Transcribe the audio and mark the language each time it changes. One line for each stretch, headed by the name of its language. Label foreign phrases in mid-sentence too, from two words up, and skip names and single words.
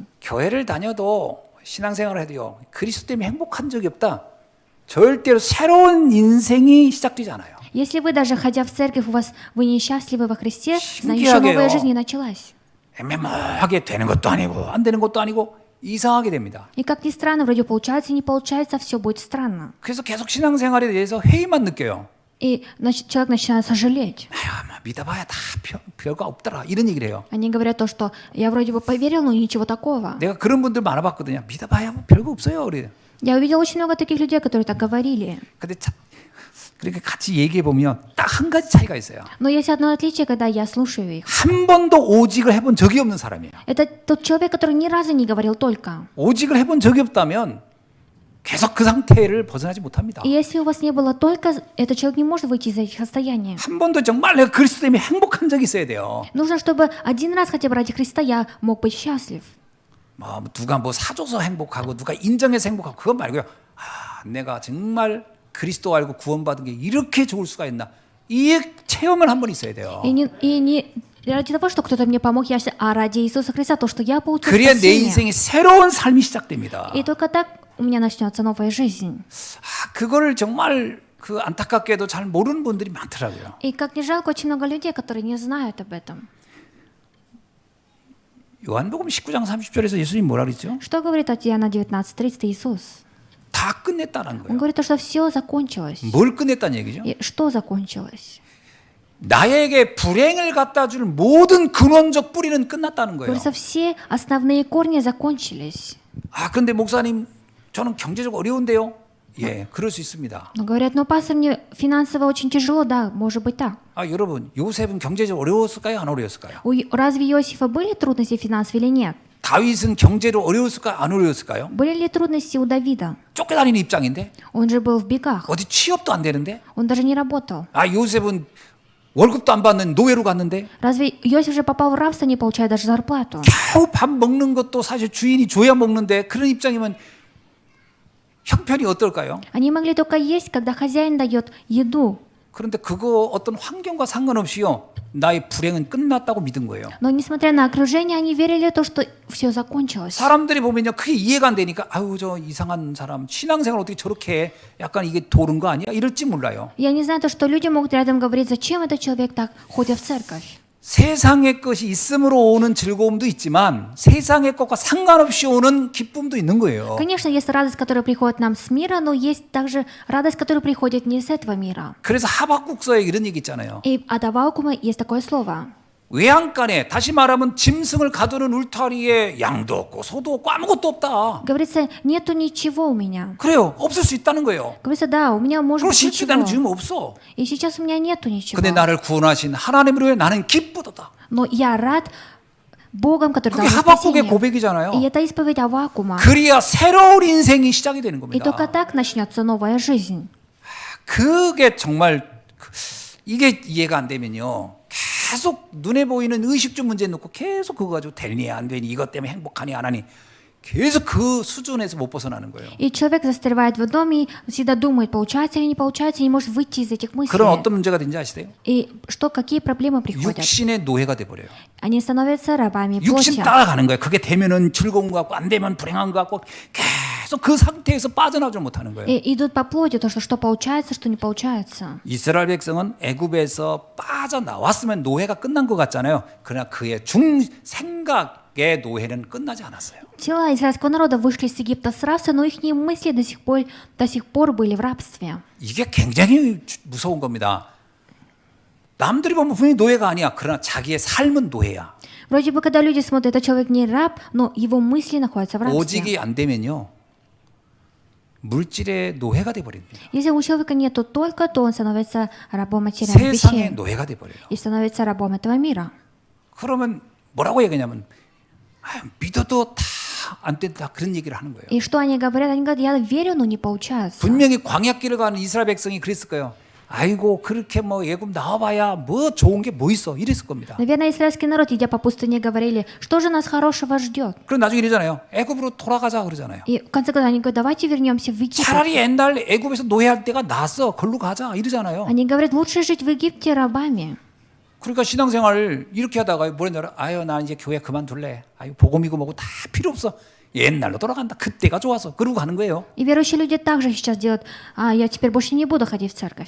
Korean: 교회를 다녀도 신앙생활을 해도요. 그리스도 때문에 행복한 적이 없다. 절대로 새로운 인생이 시작되지 않아요.
Russian: Если вы даже ходя в церковь, вы несчастливы во Христе, значит, еще
Korean: 신기하게요.
Russian: новая жизнь не началась.
Korean: 애매모하게 되는 것도 아니고 안 되는 것도 아니고 이상하게 됩니다.
Russian: И как ни странно, вроде получается и не получается, все будет странно.
Korean: 그래서 계속 신앙생활에 대해서 회의만 느껴요.
Russian: И человек начинает сожалеть.
Korean: 아휴, 믿어봐야 다 별거 없더라 이런 얘기를 해요.
Russian: Они говорят то, что я вроде бы поверил, но ничего такого.
Korean: 내가 그런 분들 많아봤거든요. 믿어봐야 뭐 별거 없어요. 그래.
Russian: Я увидел очень много таких людей, которые так говорили.
Korean: 근데 그렇게 같이 얘기해 보면 딱 한 가지 차이가 있어요.
Russian: Но есть одно отличие, когда я слушаю их.
Korean: 한 번도 오직을 해본 적이 없는 사람이에요.
Russian: Это тот человек, который ни разу не говорил только.
Korean: 오직을 해본 적이 없다면 계속 그 상태를 벗어나지 못합니다.
Russian: И если у вас не было только, этот человек не может выйти из этих состояний.
Korean: 한 번도 정말 내가 그리스도 때문에 행복한 적이 있어야 돼요.
Russian: Нужно, чтобы один раз хотя бы ради Христа я мог быть счастлив.
Korean: 누가 뭐 사줘서 행복하고 누가 인정해서 행복하고 그건 말고요. 내가 정말 그리스도 알고 구원받은 게 이렇게 좋을 수가 있나? 이 체험을 한 번 있어야 돼요.
Russian: И не ради того, что кто-то мне помог, а ради Иисуса Христа, то, что я получил
Korean: 그래야 내
Russian: спасение.
Korean: 인생이 새로운 삶이 시작됩니다.
Russian: И только так у меня начнется новая жизнь.
Korean: 그거를 정말 그 안타깝게도 잘 모르는 분들이 많더라고요.
Russian: И как ни жалко, очень много людей, которые не знают об этом.
Korean: 요한복음 19장 30절에서 예수님 뭐라 그랬죠?
Russian: Что говорит от Иоанна 19:30 Иисус?
Korean: 다 끝냈다는
Russian: Он
Korean: 거예요.
Russian: говорит, что все закончилось.
Korean: 뭘 끝냈다는 얘기죠?
Russian: И что закончилось?
Korean: 나에게 불행을 갖다 줄 모든 근원적 뿌리는 끝났다는 거예요.
Russian: Говорится, все основные корни закончились.
Korean: 근데 목사님 저는 경제적으로 어려운데요. 예, 그럴 수 있습니다.
Russian: Но говорят, ну, пастор, мне финансово очень тяжело, да, может быть так.
Korean: 여러분, 요셉은 경제적으로 어려웠을까요? 안 어려웠을까요?
Russian: Разве у Иосифа были трудности финансовые или нет?
Korean: 다윗은 경제로 어려웠을까 안 어려웠을까요?
Russian: Были ли трудности у Давида?
Korean: 쫓겨다니는 입장인데
Russian: Он же был в бегах.
Korean: 어디 취업도 안 되는데
Russian: Он даже не работал.
Korean: 요셉은 월급도 안 받는 노예로 갔는데
Russian: Разве Иосиф же попал в рабство, не получая даже зарплату?
Korean: 겨우 밥 먹는 것도 사실 주인이 줘야 먹는데 그런 입장이면 형편이 어떨까요?
Russian: Они могли только есть, когда хозяин дает еду.
Korean: 그런데 그거 어떤 환경과 상관없이요 나의 불행은 끝났다고 믿은 거예요.
Russian: Но несмотря на окружение, они верили в то, что все закончилось.
Korean: 사람들이 보면요 그게 이해가 안 되니까 아유 저 이상한 사람 신앙생활 어떻게 저렇게 해? 약간 이게 도른 거 아니야? 이럴지 몰라요.
Russian: Я не знаю, то, что люди могут рядом говорить, зачем этот человек так ходит в церковь.
Korean: 세상의 것이 있음으로 오는 즐거움도 있지만 세상의 것과 상관없이 오는 기쁨도 있는 거예요.
Russian: Конечно, есть радость, которая приходит нам с мира, но есть также радость, которая приходит не с этого мира.
Korean: 그래서 하박국서에 이런 얘기 있잖아요.
Russian: И от Аввакума есть такое слово.
Korean: 외양간에 다시 말하면 짐승을 가두는 울타리에 양도 없고 소도 없고 아무것도 없다.
Russian: Говорится, нету ничего у меня.
Korean: 그래요. 없을 수 있다는 거예요.
Russian: Говорится, да, у меня может
Korean: 그럼
Russian: быть
Korean: 실제 나는
Russian: ничего.
Korean: 지금 없어.
Russian: И сейчас у меня нету ничего.
Korean: 근데 나를 구원하신 하나님으로 나는 기쁘도다.
Russian: Но я рад Богом, который
Korean: 그게
Russian: дал мне
Korean: 하박국의
Russian: спасение.
Korean: 고백이잖아요.
Russian: И это исповедь Аввакума.
Korean: 그리야 새로운 인생이 시작이 되는
Russian: И только
Korean: 겁니다.
Russian: так начнется новая жизнь.
Korean: 그게 정말 이게 이해가 안 되면요. 계속 눈에 보이는 의식주 문제 놓고 계속 그거 가지고 되니 안 되니 이것 때문에 행복하니 안 하니 계속 그 수준에서 못 벗어나는 거예요.
Russian: И человек застревает в доме и всегда думает, получается или не получается, и не может выйти из этих мыслей.
Korean: 그런 어떤 문제가 된지 아시세요?
Russian: И что, какие проблемы приходят?
Korean: 육신의 노예가 돼버려요.
Russian: Они становятся рабами
Korean: 육신
Russian: плоти.
Korean: 따라가는 거예요. 그게 되면은 즐거운 것 같고 안 되면 불행한 것 같고 계속 그 상태에서 빠져나오지 못하는 거예요.
Russian: И идут по плоти, то, что получается, что не получается.
Korean: 이스라엘 백성은 애굽에서 빠져나왔으면 노예가 끝난 것 같잖아요. 그러나 그의 생각의 노예는 끝나지 않았어요.
Russian: Тела израильского народа вышли из Египта с рабства, но их мысли до сих пор были в рабстве.
Korean: 이게 굉장히 무서운 겁니다. 남들이 보면 분명히 노예가 아니야. 그러나 자기의 삶은 노예야.
Russian: Вроде бы, когда люди смотрят, этот человек не раб, но его мысли находятся в рабстве.
Korean: 오직이 안 되면요. 물질의 노예가 돼버립니다.
Russian: Если у человека нету только, то он становится рабом материальных
Korean: 세상의
Russian: вещей
Korean: 노예가 돼버려요.
Russian: и становится рабом этого мира.
Korean: 그러면 뭐라고 얘기하냐면 믿어도 다 안 된다 그런 얘기를 하는 거예요.
Russian: И что они говорят? Они говорят, я верю, но не получается.
Korean: 분명히 광야길을 가는 이스라엘 백성이 그랬을 거예요. 아이고 그렇게 뭐 애굽 나와봐야 뭐 좋은 게 뭐 있어 이랬을 겁니다.
Russian: Наверное, израильский народ, идя по пустыне, говорили, что же нас хорошего ждет?
Korean: 그럼 나중에 이러잖아요. 애굽으로 돌아가자 그러잖아요.
Russian: И в конце концов они говорят, давайте вернемся в Египет.
Korean: 차라리 옛날 애굽에서 노예할 때가 낫어. 걸로 가자 이러잖아요.
Russian: Они говорят, лучше жить в Египте рабами.
Korean: 그러니까 신앙생활을 이렇게 하다가 뭐랬냐? 아유 나 이제 교회 그만둘래. 아유 복음이고 뭐고 다 필요 없어. 옛날로 돌아간다. 그때가 좋아서 그러고 가는 거예요.
Russian: И верующие люди также сейчас делают, я теперь больше не буду ходить в церковь.